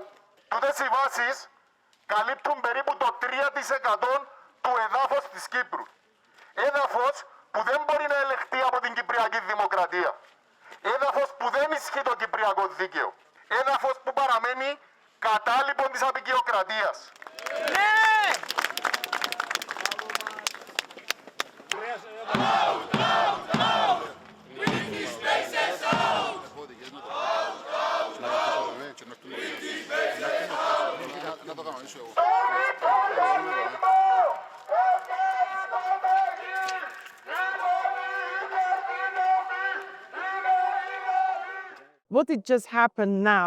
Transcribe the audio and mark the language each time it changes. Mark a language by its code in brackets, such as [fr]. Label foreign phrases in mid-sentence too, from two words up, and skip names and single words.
[el] Τούτες οι βάσεις καλύπτουν περίπου το 3% του εδάφους της Κύπρου. Έδαφος που δεν μπορεί να ελεγχθεί από την Κυπριακή Δημοκρατία. Έδαφος που δεν ισχύει το Κυπριακό δίκαιο. Έδαφος που παραμένει κατάλοιπον της αποικιοκρατίας. Ναι! [en] Out, out, out! British bases out! Out, out, out! British bases out! What did just happen now?